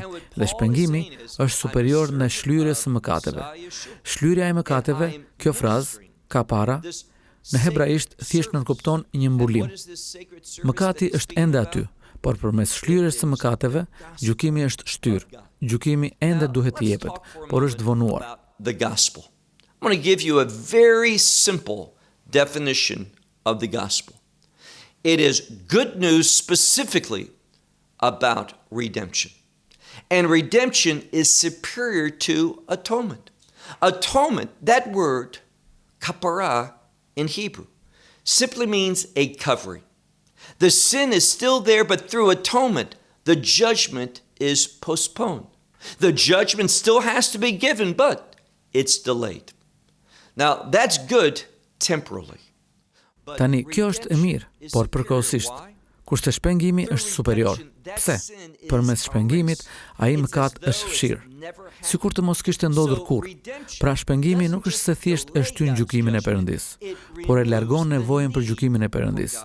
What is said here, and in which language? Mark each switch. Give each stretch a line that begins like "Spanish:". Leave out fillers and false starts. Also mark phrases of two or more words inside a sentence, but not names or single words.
Albanian: Dhe shpengimi është superior në shlyerjes së mëkateve. Shlyerja e mëkateve, kjo frazë, kapara, në hebraisht thjesht nënkupton një mbulim. Mëkati është ende aty, por përmes shlyerjes së mëkateve, gjykimi është shtyr. Gjykimi ende duhet të jepet, por është vonuar.
English: The gospel. I'm going to give you a very simple definition of the gospel. It is good news specifically about redemption. And redemption is superior to atonement. Atonement, that word, kapara in Hebrew, simply means a covering. The sin is still there, but through atonement, the judgment is postponed. The judgment still has to be given, but it's delayed. Now, that's good temporally.
Albanian: Tani, kjo është e mirë, por përkohësisht. Kurse shpengimi është superior. Pse? Përmes shpengimit, ai mëkat është fshirë. Sikur të mos kishte ndodhur kurrë. Pra shpengimi nuk është se thjesht e shtyn gjykimin e Perëndisë, por e largon nevojën për gjykimin e Perëndisë.